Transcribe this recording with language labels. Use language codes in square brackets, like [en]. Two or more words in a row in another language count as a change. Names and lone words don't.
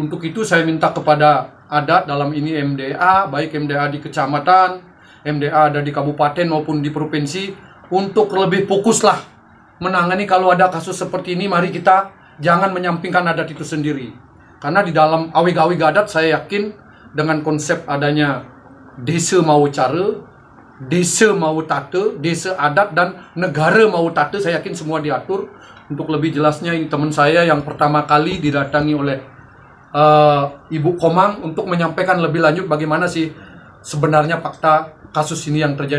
[id] Untuk itu saya minta kepada adat dalam ini MDA, baik MDA di kecamatan, MDA ada di kabupaten maupun di provinsi, untuk lebih fokuslah menangani kalau ada kasus seperti ini. Mari kita jangan menyampingkan adat itu sendiri. Karena di dalam awig-awig adat saya yakin dengan konsep adanya desa mau cara, desa mau tata, desa adat, dan negara mau tata, saya yakin semua diatur. Untuk lebih jelasnya, ini teman saya yang pertama kali didatangi oleh Ibu Komang untuk menyampaikan lebih lanjut bagaimana sih sebenarnya fakta kasus ini yang terjadi.